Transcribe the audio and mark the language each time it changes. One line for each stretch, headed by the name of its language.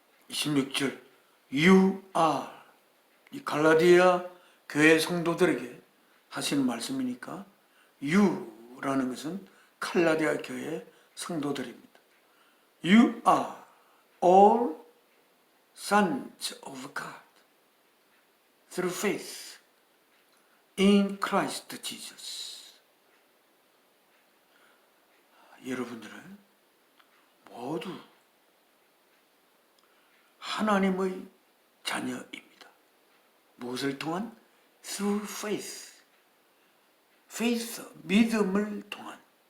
Korean: (26절)
English: You are,
Korean: 이 갈라디아 교회 성도들에게 하시는 말씀이니까 You라는 것은 갈라디아 교회 성도들입니다.
English: You are all sons of God through faith in Christ Jesus.
Korean: 여러분들은 모두 하나님의 자녀입니다. 무엇을 통한?
English: Through faith.
Korean: faith, 믿음을 통한.